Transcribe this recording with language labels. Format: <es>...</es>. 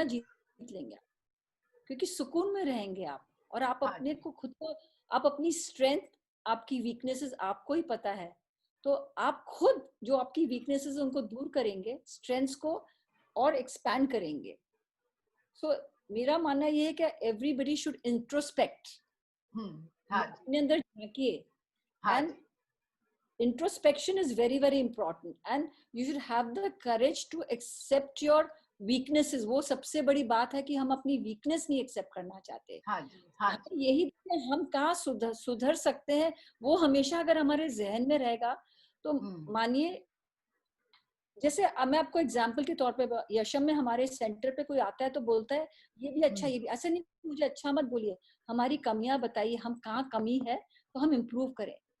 <hi>हम्म, जीत लेंगे आप। क्योंकि सुकून में रहेंगे आप, और आप हाँ अपने जी, को खुद को, आप अपनी स्ट्रेंथ, आपकी वीकनेसेस आपको ही पता है। तो आप खुद जो आपकी वीकनेसेस उनको दूर करेंगे, स्ट्रेंथ्स को और एक्सपैंड करेंगे। सो मेरा मानना ये है कि</hi> <en>everybody should introspect,</en> <hi>अपने अंदर झांकिए,</hi> <en>And introspection is very very important and you should have the courage to accept your weaknesses।</en> <hi>वो सबसे बड़ी बात है कि हम अपनी वीकनेस नहीं एक्सेप्ट करना चाहते। यही हम कहाँ सुधर सकते हैं, वो हमेशा अगर हमारे जहन में रहेगा तो मानिए, जैसे मैं आपको एग्जाम्पल के तौर पे, यशम में हमारे सेंटर पे कोई आता है तो बोलता है ये भी अच्छा, ये भी ऐसा नहीं, मुझे अच्छा मत बोलिए, हमारी कमियां बताइए, हम कहाँ कमी है तो हम इम्प्रूव करें।</hi>